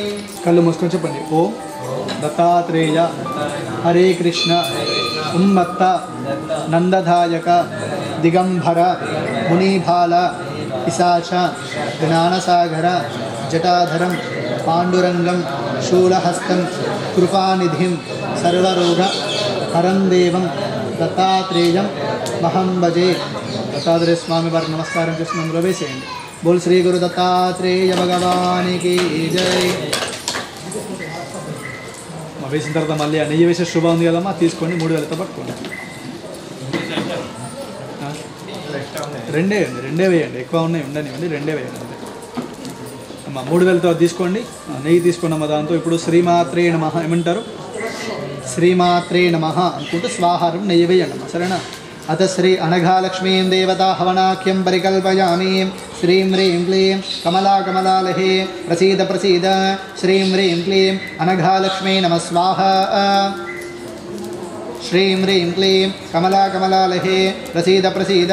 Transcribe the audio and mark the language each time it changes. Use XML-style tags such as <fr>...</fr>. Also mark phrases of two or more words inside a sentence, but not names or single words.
<te>కళ్ళు మూసుకొని చెప్పండి</te> <sa>ओम दत्तात्रेय हरे कृष्ण उन्मत्त नंदधायक दिगंबर मुनिभाल पिशाच ज्ञानसागर जटाधरं पांडुरंगं शूलहस्तं कृपानिधिं सर्वरोग हरं देवं दत्तात्रेयं महं भजे।</sa> <te>దత్తాత్రేయ స్వామి వారికి నమస్కారం చేసి నందులో వేసేయండి। బోల్ శ్రీ గురు దత్తాత్రేయ భగవానికి జై। వేసిన తర్వాత మళ్ళీ నెయ్యి వేసే శుభం ఉంది కదమ్మా, తీసుకోండి 3000తో పట్టుకోండి। రెండే వేయండి, ఎక్కువ ఉన్నాయి ఉండనివ్వండి, రెండే వేయండి అంతే అమ్మా। 3000తో తీసుకోండి, నెయ్యి తీసుకున్నామా దాంతో ఇప్పుడు</te> <sa>శ్రీమాత్రే నమః</sa> <te>ఏమంటారు,</te> <sa>శ్రీమాత్రే నమః</sa> <te>అనుకుంటూ స్వాహారం నెయ్యి వేయండి అమ్మా, సరేనా।</te> <sa>अथ श्री अनघालक्ष्मीं देवता हवनाख्यं परिकल्पयामि। श्रीं ह्रीं क्लीं कमला कमलालहे प्रसीद प्रसीद। श्रीं ह्रीं क्लीं अनघालक्ष्मी नमः स्वाहा। श्रीं ह्रीं क्लीं कमला कमलालहे प्रसीद प्रसीद।</sa>